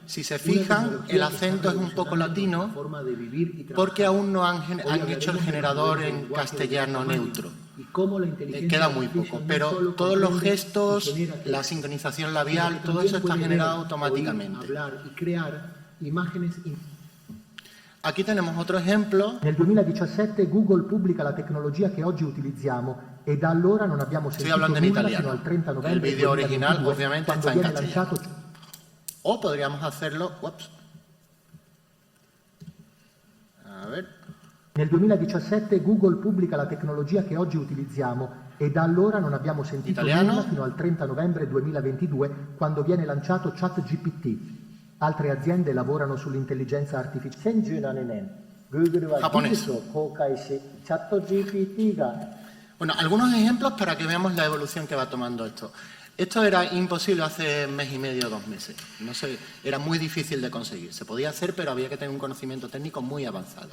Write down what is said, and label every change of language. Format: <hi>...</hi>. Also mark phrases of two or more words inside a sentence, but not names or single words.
<es>Si se fijan, el acento es un poco latino porque aún no han hecho el generador en castellano neutro. Queda muy poco, pero todos los gestos, la sincronización labial, todo eso está generado automáticamente. Aquí tenemos otro ejemplo.</es> <it>Nel 2017 Google pubblica la tecnologia che oggi utilizziamo e da allora non abbiamo sentito nulla fino al 30 novembre.</it> <es>El vídeo original obviamente está en castellano.</es> <it>lanciato...</it> <es>O podríamos hacerlo... A ver.</es> <it>Nel 2017 Google pubblica la tecnologia che oggi utilizziamo e da allora non abbiamo sentito nulla fino al 30 novembre 2022 quando viene lanciato ChatGPT. Altre aziende lavorano sull'intelligenza artificiale.</it> <es>Japonés. Bueno, algunos ejemplos para que veamos la evolución que va tomando esto. Esto era imposible hace mes y medio, 2 meses. No sé, era muy difícil de conseguir. Se podía hacer, pero había que tener un conocimiento técnico muy avanzado.</es>